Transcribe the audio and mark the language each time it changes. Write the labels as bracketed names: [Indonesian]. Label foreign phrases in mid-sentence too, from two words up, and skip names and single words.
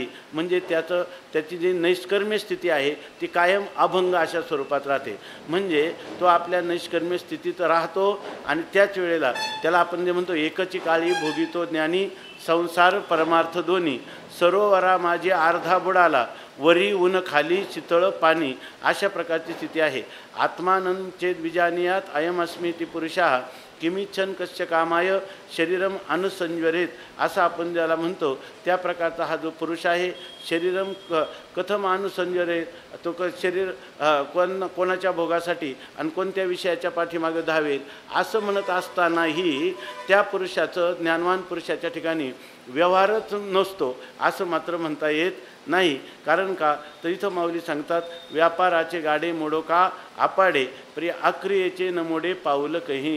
[Marathi] म्हणजे त्याची जी नैष्कर्म्य स्थिती आहे ती कायम अभंग अशा स्वरूपात राहते. म्हणजे तो आपल्या नैष्कर्म्य स्थितीत राहतो आणि त्याच वेळेला त्याला आपण जे म्हणतो एकची काळी भोगितो ज्ञानी, संसार परमार्थ दोन्ही, सरोवरा माझी अर्धा बुडाला, वरी ऊन खाली शीतळ पाणी, अशा प्रकारची स्थिती आहे. [Sanskrit] आत्मानं चेत विजानीयात अयमस्मीति पुरुषा, किमिच्छन कस्य कामाय शरीरम अनुसंज्वरेत, [Marathi] असं आपण ज्याला म्हणतो त्या प्रकारचा हा जो पुरुष आहे. [Sanskrit] शरीरम कथम अनुसंज्वरेत, [Marathi] तो शरीर कोणाच्या भोगासाठी आणि कोणत्या विषयाच्या पाठीमागे धावेल असं म्हणत असतानाही त्या पुरुषाचं, ज्ञानवान पुरुषाच्या ठिकाणी व्यवहारच नसतो असं मात्र म्हणता येत नाही. कारण का तर इथं माऊली सांगतात, व्यापाराचे गाडे मोडो का आपाडे, प्रिय अक्रियेचे न मोडे पाऊल कही.